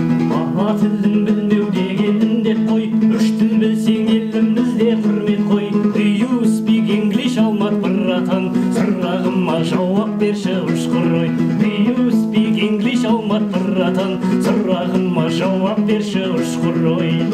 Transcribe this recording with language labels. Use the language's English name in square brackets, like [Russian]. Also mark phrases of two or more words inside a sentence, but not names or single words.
[Kazakh] Ана тілін білмеу деген індет қой, үш тіл білсең, елімізде құрмет қой. [English] Do you speak English, [Kazakh] Алмат братан? Сұрағыма жауап берші, ұшқыр ой. [English] Do you speak English, [Kazakh] Алмат братан? Сұрағыма жауап берші, ұшқыр ой.